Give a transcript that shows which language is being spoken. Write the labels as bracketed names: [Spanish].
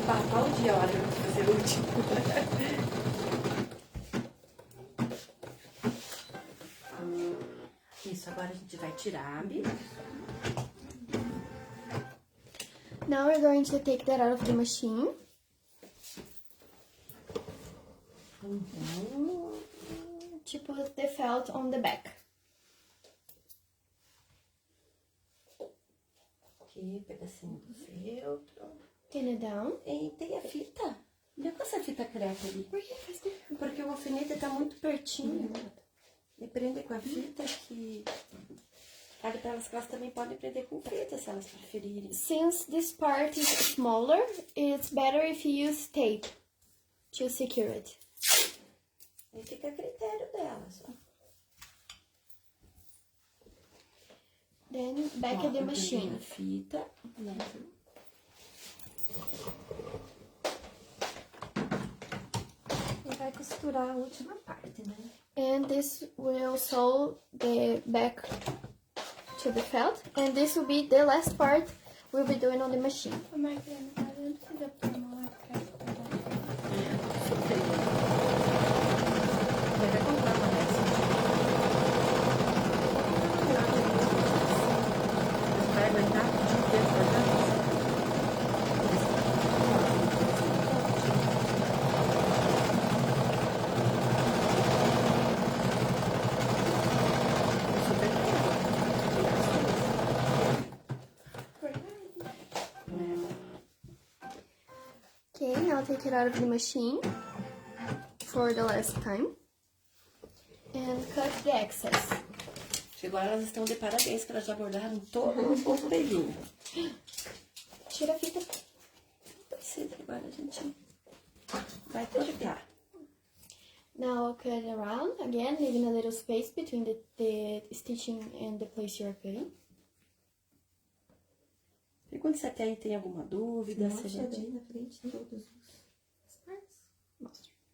[Portuguese] Qual dia a hora eu vou fazer o último? Isso, agora a gente vai tirar. [English] Now we're going to take that out of the machine. To put the felt on the back. [Portuguese] Aqui, pedacinho do feltro. [English] Pin it down. [Portuguese] E tem a fita. Olha com essa fita crepe ali. Por que faz tempo? Porque o alfinete tá muito pertinho. E prende com a fita que... Fale para elas que elas também podem prender com fita, se elas preferirem. [English] Since this part is smaller, it's better if you use tape to secure it. [Portuguese] Aí fica a critério delas, ó. [English] Then back at the machine. [Portuguese] A fita. E vai costurar a última parte, né? [English] And this will sew the back to the felt. And this will be the last part we'll be doing on the machine. [Portuguese] Ô, Marcana, não precisa pôr uma marca. Vai comprar uma dessa. Vai aguentar o dia inteiro cortando? [English] Okay, now take it out of the machine for the last time. And cut the excess. [Portuguese] Agora elas estão de parabéns, que elas já bordaram todo o pelinho. Tira a fita. Agora a gente vai cortar. [English] Now cut it around again, leaving a little space between the stitching and the place you're cutting. [Portuguese] Pergunte se até aí tem alguma dúvida. Mostra Se a gente... bem na frente todas as partes. Mostra.